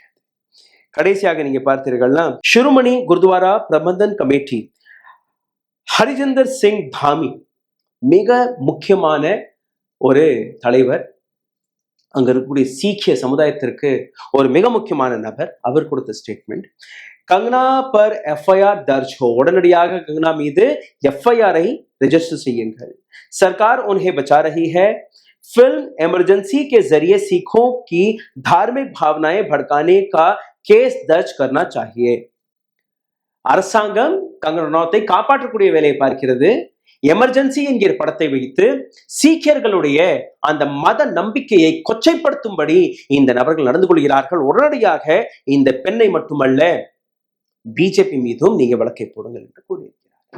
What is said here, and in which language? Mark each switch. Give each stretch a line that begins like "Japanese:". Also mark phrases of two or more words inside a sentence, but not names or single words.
Tamil: கடைசியாக நீங்க பார்த்தீர்கள்னா, ஷிரோமணி குருத்வாரா பிரபந்தன் கமிட்டி ஹரிஜிந்தர் சிங் தாமி மிக முக்கியமான ஒரு தலைவர். அங்க இருக்கக்கூடிய சீக்கிய சமுதாயத்திற்கு ஒரு மிக முக்கியமான நபர். அவர் கொடுத்த ஸ்டேட்மெண்ட்,
Hindi: कंगना पर एफआईआर दर्ज हो,
Tamil: உடனடியாக கங்கனா மீது எஃப்ஐஆரை ரெஜிஸ்டர் செய்யுங்கள்.
Hindi: सरकार उन्हें बचा रही है. फिल्म इमरजेंसी के जरिए सिखों की धार्मिक भावनाएं भड़काने का केस दर्ज करना चाहिए.
Tamil: அரசாங்கம் கங்கனா ரனாவத்தை காப்பாற்றக்கூடிய வேலையை பார்க்கிறது. எமர்ஜென்சி என்கிற படத்தை வைத்து சீக்கியர்களுடைய அந்த மத நம்பிக்கையை கொச்சைப்படுத்தும்படி இந்த நபர்கள் நடந்து கொள்கிறார்கள். உடனடியாக இந்த பெண்ணை மட்டுமல்ல பிஜேபி மீதும் நீங்க வழக்கை போடுங்கள் என்று கூறியிருக்கிறார்.